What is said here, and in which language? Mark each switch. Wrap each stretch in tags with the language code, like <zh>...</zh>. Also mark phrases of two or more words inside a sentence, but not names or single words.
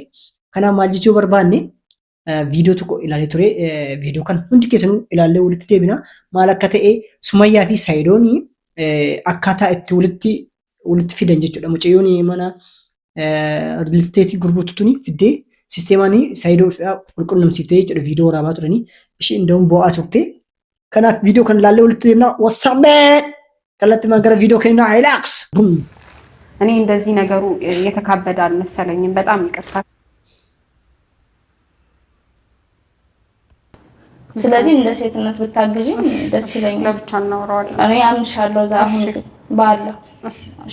<om>Kanaaf maal jechuu barbaanne viidiyoo tokko ilaalee ture viidiyoo kana hundi keessanuu ilaallee walitti deebina maal akka ta'e Sumayyaa fi Saayidoon akkaataa itti walitti fidan jechuudha. Mucayyoon mana</om> <en>real estate</en> <om>gurgurtuun fiddee sisteemaan Saayidoo qulqullumsiiftee jechuudha viidiyoo waraabaa turanii ishee inda'uun bo'aa turte. Kanaaf viidiyoo kana ilaallee walitti deebina wasaameen kallattii gara viidiyoo keenyaa ሪላክስ</om> <am>እኔ እንደዚህ ነገሩ የተካበደ አልመሰለኝም። በጣም ይቅርታ። ስለዚህ እንደ ሴትነት ብታግዢ ደስ ይለኛል። ለብቻ እናወራዋለን። እኔ አምሻለሁ እዛ አሁን ባለው። እሺ</am>